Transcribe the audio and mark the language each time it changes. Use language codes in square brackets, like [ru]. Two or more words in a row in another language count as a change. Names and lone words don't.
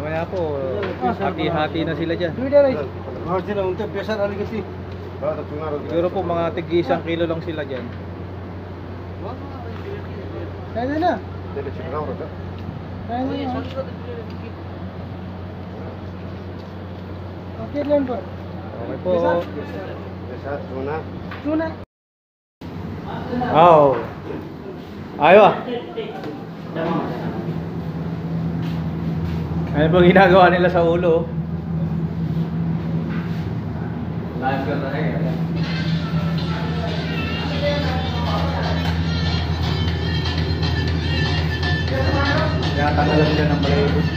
[tl] po. Hati-hati na sila dyan. [ne] दुईटा रहेछ घरतिर हुन्थ्यो प्रेसर अलिकति [tl] Siguro po mga tig 1 kilo lang sila dyan. [ne] चाहिँदैन चाहिँदैन के ल्याउनु पर्यो [tl] Okay po. [ne] चुना [tl] Oo. Ayaw ah. Ano bang ginagawa nila sa ulo? Tinatanggalan sila ng balahibo.